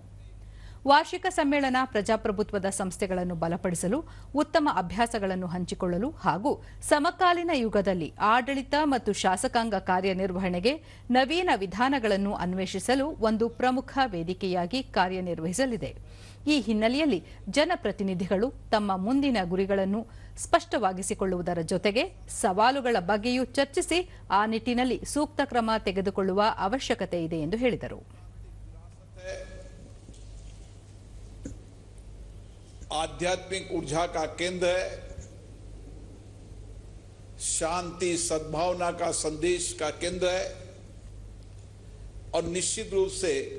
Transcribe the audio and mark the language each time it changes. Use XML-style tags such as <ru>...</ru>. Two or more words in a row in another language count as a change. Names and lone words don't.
<kn>ವಾರ್ಷಿಕ ಸಮ್ಮೇಳನ ಪ್ರಜಾಪ್ರಭುತ್ವದ ಸಂಸ್ಥೆಗಳನ್ನು ಬಲಪಡಿಸಲು, ಉತ್ತಮ ಅಭ್ಯಾಸಗಳನ್ನು ಹಂಚಿಕೊಳ್ಳಲು ಹಾಗೂ ಸಮಕಾಲೀನ ಯುಗದಲ್ಲಿ ಆಡಳಿತ ಮತ್ತು ಶಾಸಕಾಂಗ ಕಾರ್ಯನಿರ್ವಹಣೆಗೆ ನವೀನ ವಿಧಾನಗಳನ್ನು ಅನ್ವೇಷಿಸಲು ಒಂದು ಪ್ರಮುಖ ವೇದಿಕೆಯಾಗಿ ಕಾರ್ಯನಿರ್ವಹಿಸಲಿದೆ. ಈ ಹಿನ್ನೆಲೆಯಲ್ಲಿ ಜನಪ್ರತಿನಿಧಿಗಳು ತಮ್ಮ ಮುಂದಿನ ಗುರಿಗಳನ್ನು ಸ್ಪಷ್ಟವಾಗಿಸಿಕೊಳ್ಳುವುದರ ಜೊತೆಗೆ ಸವಾಲುಗಳ ಬಗ್ಗೆಯೂ ಚರ್ಚಿಸಿ ಆ ನಿಟ್ಟಿನಲ್ಲಿ ಸೂಕ್ತ ಕ್ರಮ ತೆಗೆದುಕೊಳ್ಳುವ ಅವಶ್ಯಕತೆ ಇದೆ ಎಂದು ಹೇಳಿದರು.</kn> <hi>आध्यात्मिक ऊर्जा का केंद्र है, शांति सद्भावना का संदेश का केंद्र है और निश्चित रूप से</hi>